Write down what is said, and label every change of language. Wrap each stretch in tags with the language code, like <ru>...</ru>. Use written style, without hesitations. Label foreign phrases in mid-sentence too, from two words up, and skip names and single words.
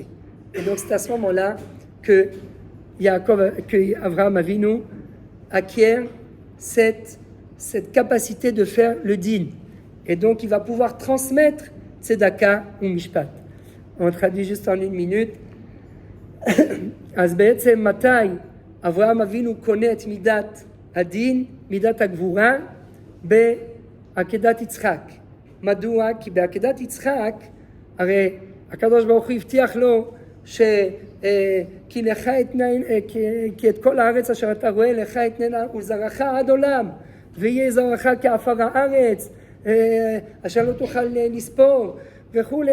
<fr>Et donc c'est à ce moment-là que Abraham Avinu acquiert cette capacité de faire le din. Et donc, il va pouvoir transmettre tzedaka ou mishpat. On traduit juste en une minute.</fr> <he>אז בעצם מתי אברהם אבינו קונה את מידת הדין, מידת הגבורה, בעקדת יצחק. מדוע? כי בעקדת יצחק, הרי הקדוש ברוך הוא הבטיח לו כי לך כי את כל הארץ אשר אתה רואה לך אתננה ולזרעך עד עולם ויהיה זרעך כעפר הארץ אשר לא תוכל לספור וכולי.</he>